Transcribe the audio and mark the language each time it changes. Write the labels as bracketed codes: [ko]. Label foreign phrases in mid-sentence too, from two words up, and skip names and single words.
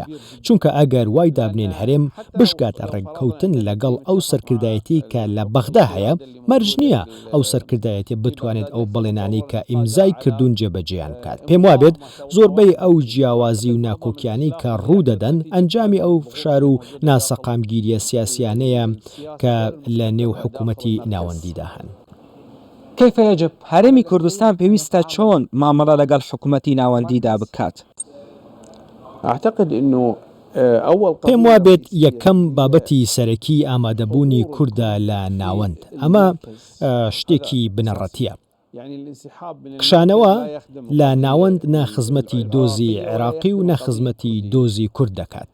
[ckb] چونکە ئەگەر وای دابنێن هەرێم بشکاتە ڕێککەوتن لەگەڵ ئەو سەرکردایەتی کە لە بەغدا هەیە مەرج نییە ئەو سەرکردایەتی بتوانێت ئەو بەڵێنانەی کە ئیمزای کردوون جێبەجێیان بکات. پێم وابێت زۆربەی ئەو جیاوازی و ناکۆکیانەی کە ڕوو دەدەن ئەنجامی ئەو فشار و ناسەقامگیریە سیاسیانەیە کە لە نێو حکوومەتی ناوەندیدا هەن. [ar] كيف يجب [ckb] هەرێمی کوردستان پێویستە چۆن مامەڵە لەگەڵ حکوومەتی ناوەندیدا بکات؟ [ar] أعتقد أنه [ckb] پێم وابێت یەکەم بابەتی سەرەکی ئامادەبوونی کووردە لە ناوەند. ئەمە شتێکی بنەڕەتیە. کشانەوە لە ناوەند ناخزمەتی دۆزی عێراقی و ناخزمەتی دۆزی کورد دەکات.